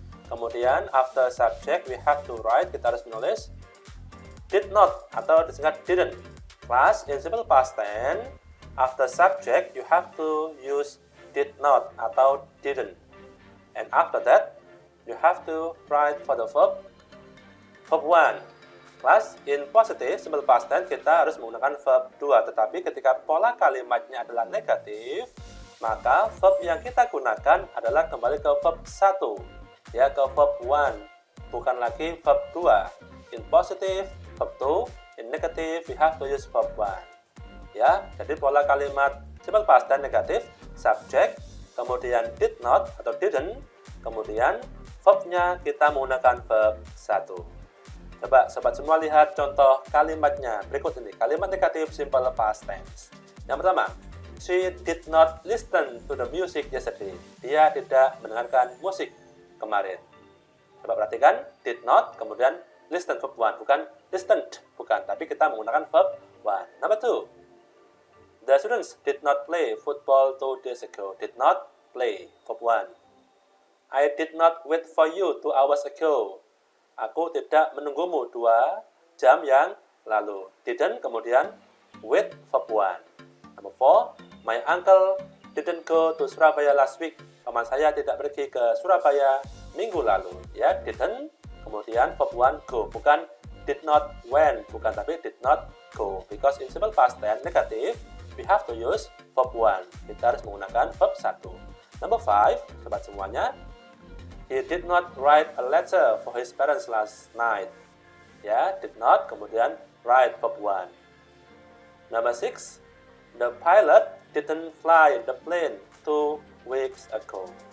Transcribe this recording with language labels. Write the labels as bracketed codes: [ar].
[en] Kemudian after subject we have to write, [id] kita harus menulis [en] did not [id] atau disingkat [en] didn't. Class, in simple past tense, after subject you have to use did not atau didn't. And after that you have to write for the verb 1. [id] Class, in positive simple past tense kita harus menggunakan verb 2, tetapi ketika pola kalimatnya adalah negatif, maka verb yang kita gunakan adalah kembali ke verb 1, ya, ke verb 1, bukan lagi verb 2. [en] In positive verb 2, in negative we have to use verb 1. [id] Ya, jadi pola kalimat simple past tense negatif, subject, kemudian did not atau didn't, kemudian verbnya kita menggunakan verb 1. Coba sobat semua lihat contoh kalimatnya berikut ini. Kalimat negatif simple past tense. Yang pertama, [en] she did not listen to the music yesterday. [id] Dia tidak mendengarkan musik kemarin. Coba perhatikan, did not, kemudian listen verb 1, bukan listened, bukan, tapi kita menggunakan verb 1. [en] Number 2, the students did not play football 2 days ago. Did not play, verb 1. I did not wait for you 2 hours ago. [id] Aku tidak menunggumu 2 jam yang lalu. Didn't, kemudian wait, verb 1. [en] Number 4, my uncle didn't go to Surabaya last week. [id] Paman saya tidak pergi ke Surabaya minggu lalu. Ya, didn't, kemudian verb 1 go, bukan did not went, bukan, tapi did not go. [en] Because in simple past tense negatif, we have to use verb 1. [id] Kita harus menggunakan verb 1. [en] Number 5, [id] sobat semuanya, [en] he did not write a letter for his parents last night. Ya, did not, kemudian write, verb 1. Number 6, the pilot didn't fly the plane 2 weeks ago.